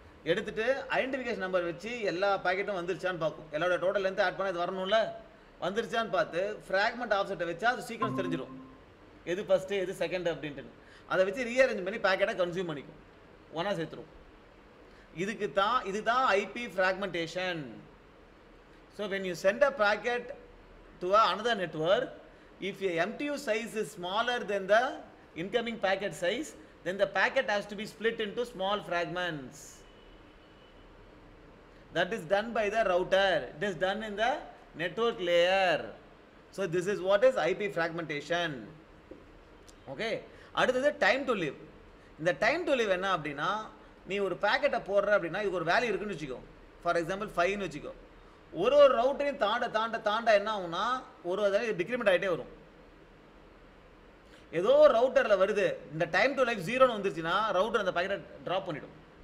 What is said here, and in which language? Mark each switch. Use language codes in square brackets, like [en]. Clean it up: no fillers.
[ta] எடுத்துட்டு identification number வச்சு எல்லா பாக்கெட்டும் வந்துருச்சான்னு பார்க்கும். எல்லாரோட டோட்டல் லென்த் ஆட் பண்ண இது வரணும்ல, வந்துருச்சான்னு பார்த்து ஃப்ராக்மெண்ட் ஆஃப்செட்டை வச்சா அது சீக்வன்ஸ் தெரிஞ்சிடும், எது ஃபஸ்ட்டு எது செகண்ட் அப்படின்ட்டு. அதை வச்சு ரீஅரேஞ்ச் பண்ணி பேக்கெட்டை கன்சியூம் பண்ணிக்கும், ஒன்றா சேர்த்துரும். இதுதான் IP fragmentation. [en] So when you send a packet to another network, if your MTU size is smaller than the incoming packet size, then the packet has to be split into small fragments. That is done by the router. It is done in the network layer. So this is what is IP fragmentation. Okay. அடுத்தது time to live. [ta] இந்த time to live என்ன அப்படின்னா, நீ ஒரு பேக்கெட்டை போடுற அப்படின்னா இதுக்கு ஒரு வேல்யூ இருக்குன்னு வச்சுக்கோ. ஃபார் எக்ஸாம்பிள் 5ன்னு வச்சுக்கோ. ஒரு ரவுட்டரையும் தாண்ட என்ன ஆகும்னா ஒரு டிக்ரிமெண்ட் ஆகிட்டே வரும். ஏதோ ஒரு ரவுட்டரில் வருது, இந்த டைம் டு லைஃப் 0ன்னு வந்துருச்சுன்னா ரவுட்டர் அந்த பேக்கெட்டை ட்ராப் பண்ணிடும்.